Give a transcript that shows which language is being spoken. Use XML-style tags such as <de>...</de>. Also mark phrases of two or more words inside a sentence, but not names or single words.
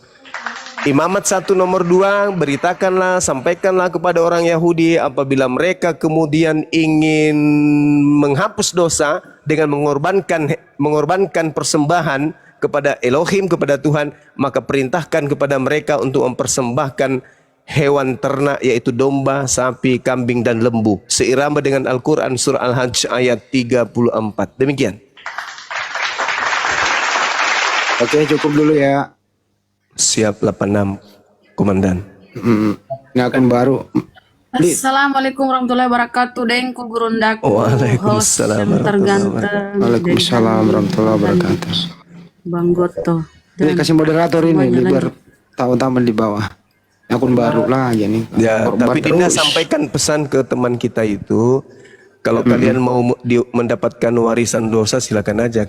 <id>Imamat 1 nomor 2, beritakanlah, sampaikanlah kepada orang Yahudi apabila mereka kemudian ingin menghapus dosa dengan mengorbankan persembahan kepada Elohim, kepada Tuhan, maka perintahkan kepada mereka untuk mempersembahkan hewan ternak yaitu domba, sapi, kambing dan lembu seirama dengan Al-Qur'an surah Al-Hajj ayat 34. Demikian. Oke, cukup dulu ya. Siap 86 komandan. Ini akun baru.</id> <ar>السلام عليكم ورحمة الله وبركاته.</ar> <id>Dengku gurundaku.</id> <ar>Waalaikumsalam</ar> <id>Terganteng.</id> <ar>وعليكم السلام ورحمة الله وبركاته.</ar> <id>Bang Goto. Ini kasih moderator ini biar tahu-tahu di bawah. Akun baru lagi nih. Ya, Korban tapi Dinda terus. sampaikan pesan ke teman kita itu, kalau kalian mau mendapatkan warisan dosa silakan aja.</id>